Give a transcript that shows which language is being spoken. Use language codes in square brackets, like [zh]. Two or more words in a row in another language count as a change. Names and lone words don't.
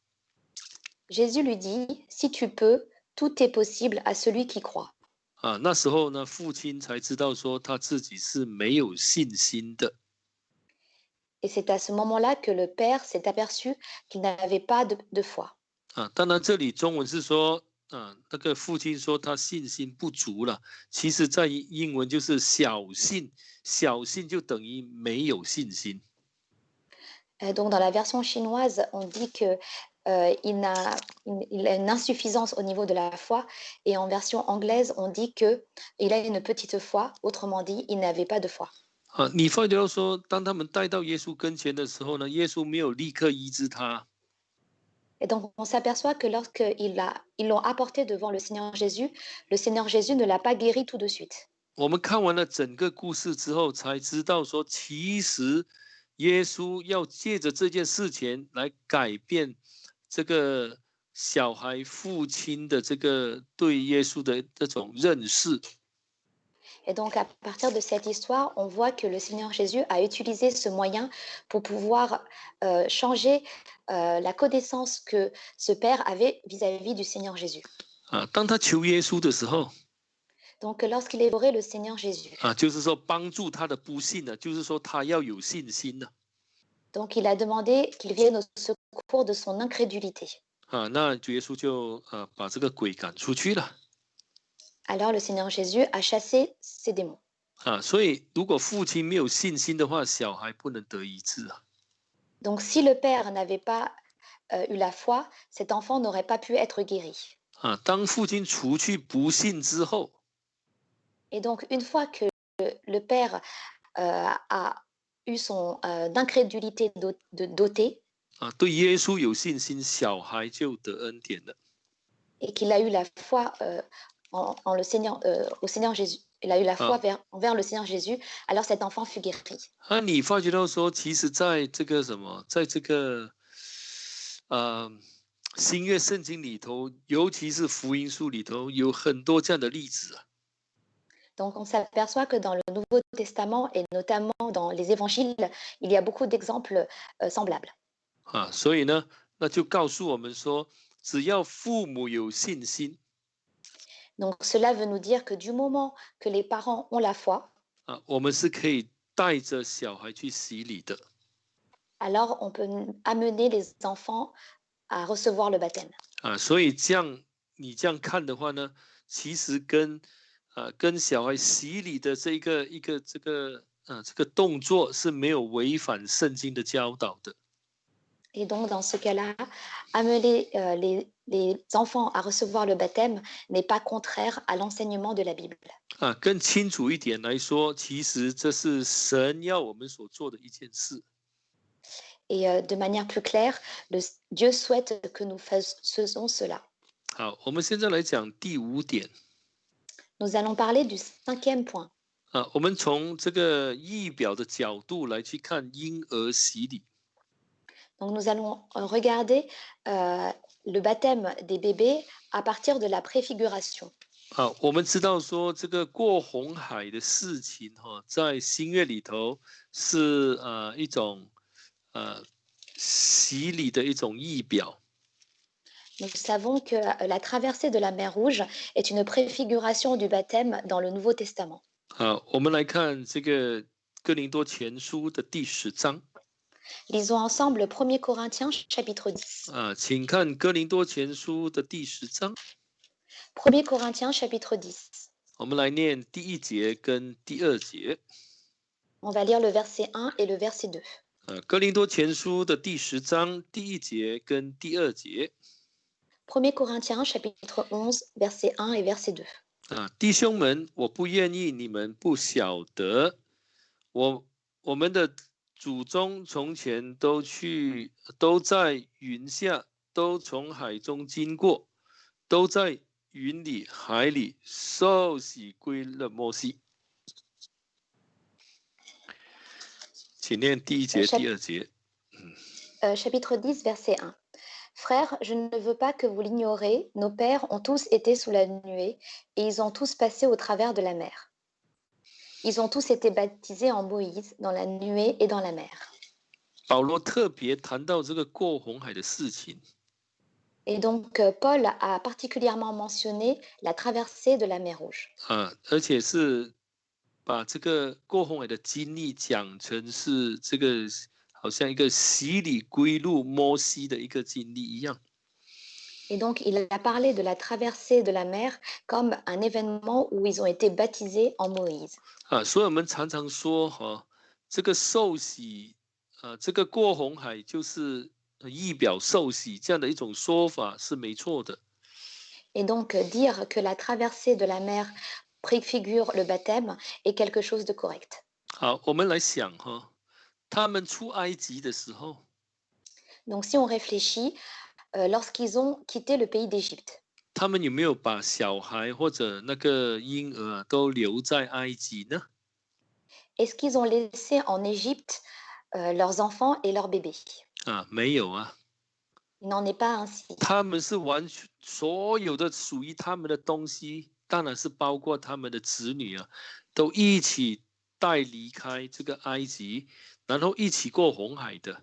[fr] Jésus lui dit, si tu peux, tout est possible à celui qui croit. [zh] 那时候呢，父亲才知道说他自己是没有信心的。 [fr] Et c'est à ce moment-là que le père s'est aperçu qu'il n'avait pas de foi. [zh] 当然这里中文是说那个父亲说他信心不足了，其实在英文就是小信，小信就等于没有信心。 [fr] Donc dans la version chinoise, on dit que il a une insuffisance au niveau de la foi, et en version anglaise, on dit que il a une petite foi. Autrement dit, il n'avait pas de foi. [zh] 你发觉到说，当他们带到耶稣跟前的时候呢，耶稣没有立刻医治他。 [fr] Et donc, on s'aperçoit que lorsqu'ils l'ont apporté devant le Seigneur Jésus ne l'a pas guéri tout de suite. [zh] 我们看完了整个故事之后，才知道说，其实耶稣要借着这件事情来改变这个小孩父亲的这个对耶稣的这种认识。 [fr] Et donc, à partir de cette histoire, on voit que le Seigneur Jésus a utilisé ce moyen pour pouvoir changer la connaissance que ce père avait vis-à-vis du Seigneur Jésus. [zh] 当他求耶稣的时候， [fr] Donc, lorsqu'il évoquait le Seigneur Jésus, [zh] 就是说帮助他的不信呢，就是说他要有信心呢。 [fr] donc il a demandé qu'il vienne au secours de son incrédulité. [zh] 那主耶稣就把这个鬼赶出去了。 [fr] Alors le Seigneur Jésus a chassé ces démons. [zh] 所以如果父亲没有信心的话，小孩不能得医治啊。 [fr] Donc si le père n'avait pas eu la foi, cet enfant n'aurait pas pu être guéri. [zh] 当父亲除去不信之后， [fr] Et donc une fois que le père a eu son incrédulité dotée, [zh] 对耶稣有信心，小孩就得恩典了。 [fr] et qu'il a eu la foi en le Seigneur, au Seigneur Jésus, il a eu la foi envers le Seigneur Jésus, alors cet enfant fut guéri. [zh] 你发觉到说，其实在这个在这个新约圣经里头，尤其是福音书里头，有很多这样的例子啊。 [fr] Donc on s'aperçoit que dans le Nouveau Testament et notamment dans les évangiles, il y a beaucoup d'exemples semblables. [zh] 所以呢，那就告诉我们说，只要父母有信心， [fr] Donc cela veut nous dire que du moment que les parents ont la foi, [zh] 我们是可以带着小孩去洗礼的。 [fr] alors on peut amener les enfants à recevoir le baptême. [zh] 所以你这样看的话呢，其实跟小孩洗礼的这个动作是没有违反圣经的教导的。 [fr] Et donc, dans ce cas-là, amener les enfants à recevoir le baptême n'est pas contraire à l'enseignement de la Bible. [zh] 更清楚一点来说，其实这是神要我们所做的一件事。 [fr] Et de manière plus claire, Dieu souhaite que nous fassions cela. [zh] 好，我们现在来讲第5点。 [fr] Nous allons parler du 5e point. [zh] 我们从这个仪表的角度来去看婴儿洗礼。 [fr] Donc nous allons regarder le baptême des bébés à partir de la préfiguration. [zh] 我们知道说这个过红海的事情在新约里头是一种洗礼的一种仪表。 [fr] Nous savons que la traversée de la mer Rouge est une préfiguration du baptême dans le Nouveau Testament. [zh] 我们来看这个哥林多前书的第10章。 [fr] Lisons ensemble 1 Corinthiens chapitre 10. [zh] 请看哥林多前书的第10章。 [fr] 1 Corinthiens chapitre 10. [zh] 我们来念第1节跟第2节。 [fr] On va lire le verset 1 et le verset 2. [zh] 哥林多前书的第10章第1节跟第2节。 [fr] 1 Corinthiens chapitre 11 verset 1 et verset 2. [zh] 弟兄们，我不愿意你们不晓得，我们的祖宗从前都在云下，都从海中经过，都在云里海里受洗归了摩西。请念第1节、第2节。 [fr] Chapitre 10 verset 1. Frères, je ne veux pas que vous l'ignorez, nos pères ont tous été sous la nuée et ils ont tous passé au travers de la mer. Ils ont tous été baptisés en Moïse, dans la nuée et dans la mer. [zh] 保罗特别谈到这个过红海的事情。 [fr] Et donc, Paul a particulièrement mentionné la traversée de la mer Rouge. [zh] 而且是把这个过红海的经历讲成是这个好像一个洗礼归入摩西的一个经历一样。 [fr] Et donc, il a parlé de la traversée de la mer comme un événement où ils ont été baptisés en Moïse. [zh] 所以我们常常说这个受洗这个过红海就是仪表受洗这样的一种说法是没错的。 [fr] Et donc, dire que la traversée de la mer préfigure le baptême est quelque chose de correct. [zh] 好，我们来想他们出埃及的时候， [fr] Donc, si on réfléchit, lorsqu'ils ont quitté le pays d'Égypte, [zh] 他们有没有把小孩或者那个婴儿都留在埃及呢？ [fr] est-ce qu'ils ont laissé en Égypte leurs enfants et leurs bébés? [zh] 没有啊。 [fr] Il n'en est pas ainsi. [zh] 他们是完全所有的属于他们的东西，当然是包括他们的子女都一起带离开这个埃及，然后一起过红海的。